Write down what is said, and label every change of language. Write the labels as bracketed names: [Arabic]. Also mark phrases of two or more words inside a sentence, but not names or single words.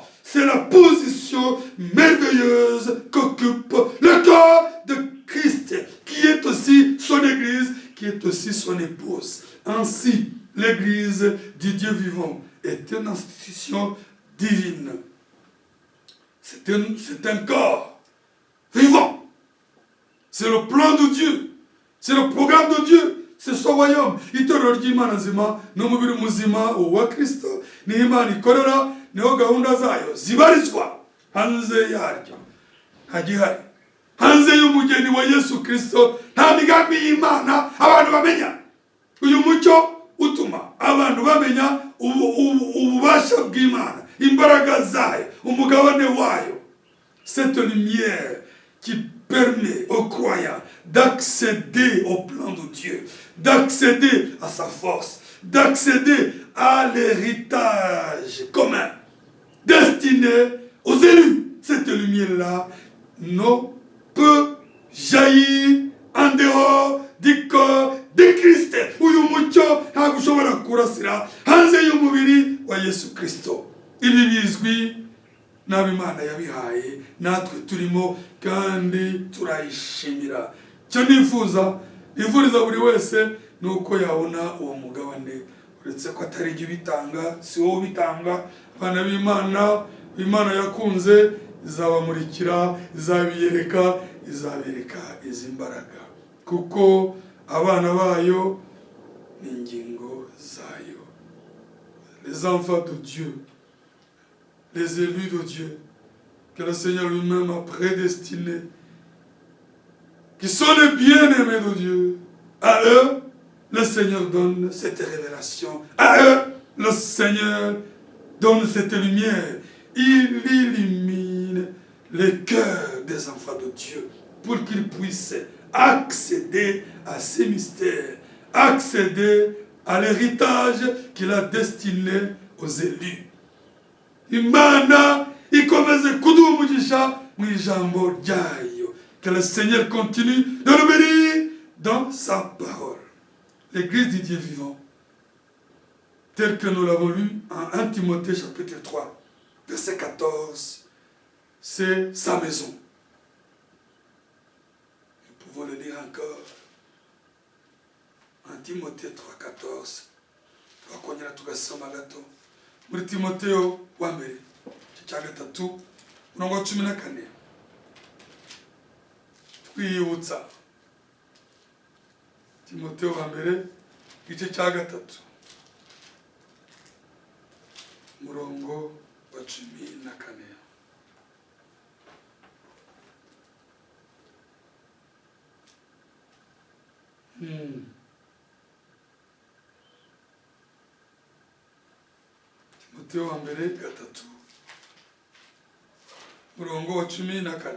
[French] C'est la position merveilleuse qu'occupe le corps de Christ, qui est aussi son Église, qui est aussi son épouse. Ainsi, l'Église du Dieu vivant est une institution divine. C'est un corps vivant. C'est le plan de Dieu. C'est le programme de Dieu. C'est son royaume. [Kinyarwanda] Itorero ry'Imana nzima n'umubiri muzima wa Kristo ni Imana ikorera, niho gahunda zayo zibarizwa. Hanze yaryo nta gihari. Hanze y'umugeni wa Yesu Kristo nta migambi y'Imana abantu bamenya. Uyu mucyo utuma abantu bamenya ububasha bw'Imana, imbaraga zayo, umugabane wayo. [French] Cette lumière qui permet aux croyants d'accéder au plan de Dieu, d'accéder à sa force, d'accéder à l'héritage commun destiné aux élus. Cette lumière-là ne peut jaillir en dehors du corps de Christ. [Kinyarwanda] Uyu mucyo ntabwo ushobora kurasira hanze y'umubiri wa Yesu Kristo. Ibi bizwi n'Imana yabihaye, natwe turimo kandi turayishimira. Cyo nifuriza buri wese nuko yabona uwo mugabane, uretse ko atari ibyo bitanga, si wowe bitanga. Abana b'Imana, Imana yakunze izabamurikira, izabereka izi mbaraga, kuko abana bayo ni ingingo zayo. [French] Les enfants de Dieu, les élus de Dieu, que le Seigneur lui-même a prédestinés, qui sont les bien-aimés de Dieu. À eux, le Seigneur donne cette révélation. À eux, le Seigneur donne cette lumière. Il illumine les cœurs des enfants de Dieu pour qu'ils puissent accéder à ces mystères, accéder à l'héritage qu'il a destiné aux élus. [Kinyarwanda] Imana ikomeze kuduha umugisha mu ijambo ryayo. [French] Que le Seigneur continue de nous bénir dans sa parole. L'Église du Dieu vivant, tel que nous l'avons lu en 1 Timothée chapitre 3, verset 14, c'est sa maison. Nous pouvons le lire encore. 1 Timothée 3, 14. [Kinyarwanda] Twakongera tugasoma gato. Muri Timotheo wa mbere cya gatatu murongo wa 14. Twiyibutsa Timotheo wa mbere igice cya gatatu murongo wa 14. Timotheo wa mbere gatatu murongo wa 14.